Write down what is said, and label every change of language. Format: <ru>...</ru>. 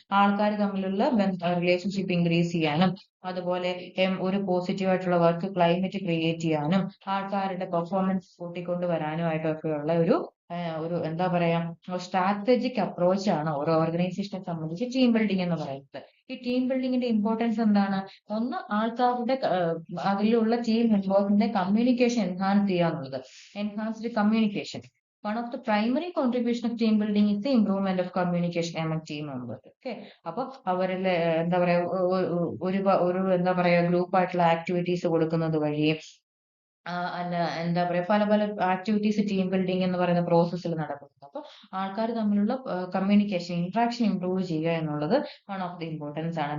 <ml>ആൾക്കാർ തമ്മിലുള്ള relationship increase ചെയ്യാനും അതുപോലെ ഒരു പോസിറ്റീവ് ആയിട്ടുള്ള വർക്ക് ക്ലൈമറ്റ് ക്രിയേറ്റ് ചെയ്യാനും ആൾക്കാരുടെ പെർഫോമൻസ് കൂട്ടിക്കൊണ്ടുവരാനുമായിട്ടൊക്കെയുള്ള ഒരു എന്താ പറയാ സ്ട്രാറ്റജിക് അപ്രോച്ച് ആണ് ഓരോ ഓർഗനൈസേഷനെ സംബന്ധിച്ച് ടീം ബിൽഡിംഗ് എന്ന് പറയുന്നത്. ഈ ടീം ബിൽഡിങ്ങിന്റെ ഇമ്പോർട്ടൻസ് എന്താണ്? ഒന്ന് ആൾക്കാരുടെ അതിലുള്ള ടീം മെമ്പേഴ്സിന്റെ കമ്മ്യൂണിക്കേഷൻ എൻഹാൻസ് ചെയ്യുക എന്നുള്ളത്. Enhanced communication.</ml> <en>One of the primary contribution of team building is the improvement of communication among team members. Okay.</en> <ml>അപ്പൊ അവരിലെ എന്താ പറയാ ഒരു എന്താ പറയാ ഗ്രൂപ്പ് ആയിട്ടുള്ള ആക്ടിവിറ്റീസ് കൊടുക്കുന്നത് വഴി അല്ല എന്താ പറയാ പല ആക്ടിവിറ്റീസ് ടീം ബിൽഡിംഗ് എന്ന് പറയുന്ന പ്രോസസ്സിൽ നടക്കുന്നുണ്ട്. അപ്പൊ ആൾക്കാർ തമ്മിലുള്ള കമ്മ്യൂണിക്കേഷൻ ഇന്ററാക്ഷൻ ഇംപ്രൂവ് ചെയ്യുക എന്നുള്ളത്</ml> <en>one of the importance</en> <ml>ആണ്.</ml>